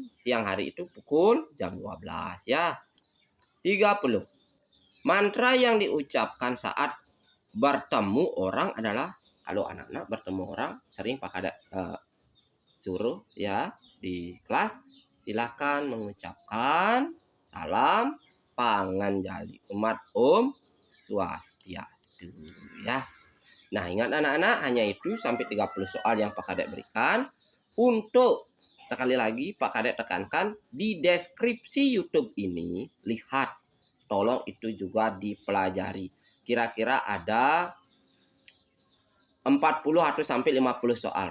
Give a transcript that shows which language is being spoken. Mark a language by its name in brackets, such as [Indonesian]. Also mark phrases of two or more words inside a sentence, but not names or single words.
[Indonesian] Siang hari itu pukul jam 12 ya. 30. Mantra yang diucapkan saat bertemu orang adalah, kalau anak-anak bertemu orang sering Pak Kadek suruh ya di kelas, silakan mengucapkan salam pangan jali umat [Sanskrit] Om Swastiastu [Indonesian] ya. Nah ingat anak-anak, hanya itu sampai 30 soal yang Pak Kadek berikan. Untuk sekali lagi Pak Kadek tekankan di deskripsi YouTube ini, lihat, tolong itu juga dipelajari. Kira-kira ada 40 atau sampai 50 soal.